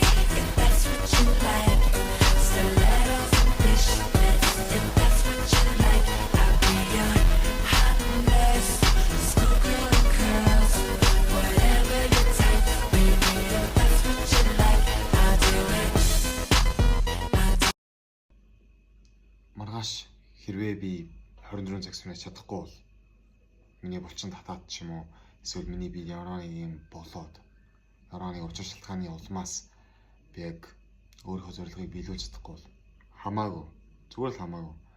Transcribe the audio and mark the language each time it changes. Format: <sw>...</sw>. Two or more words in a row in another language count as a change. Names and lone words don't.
<en>If that's what you like, stilettos and fishnets. If that's what you like, I'll be your hot mess. Schoolgirl and curls, whatever your type, baby. If that's what you like, I'll do it.</en> <mn>Маргааш хэрвээ би 24 цаг сумаж чадахгүй бол миний булчин татаад ч юм уу эсвэл миний би ямар нэг юм болоод ямар нэг учир шалтгааны улмаас би яг өөрийнхөө зорилгыг биелүүлж чадахгүй бол хамаагүй зүгээр л хамаагүй</mn>